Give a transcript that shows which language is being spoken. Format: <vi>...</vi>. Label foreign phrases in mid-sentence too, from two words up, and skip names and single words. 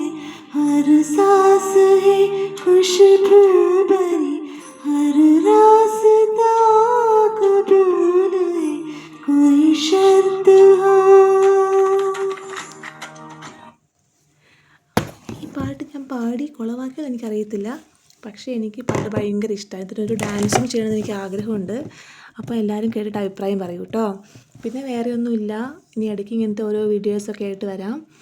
<hi>हर सांस है खुशबू भरी, हर रास्ता कबूल है। कोई शर्त</hi> <ml>ഈ പാട്ട് ഞാൻ പാടി കുളവാക്കിയെന്ന് എനിക്കറിയത്തില്ല, പക്ഷേ എനിക്ക് പാട്ട് ഭയങ്കര ഇഷ്ടമായി. ഇതിനൊരു ഡാൻസും ചെയ്യണമെന്ന് എനിക്ക് ആഗ്രഹമുണ്ട്. അപ്പോൾ എല്ലാവരും കേട്ടിട്ട് അഭിപ്രായം പറയൂ കേട്ടോ. പിന്നെ വേറെ ഒന്നുമില്ല, ഇനി ഇടയ്ക്ക് ഇങ്ങനത്തെ ഓരോ വീഡിയോസൊക്കെ ആയിട്ട് വരാം.</ml>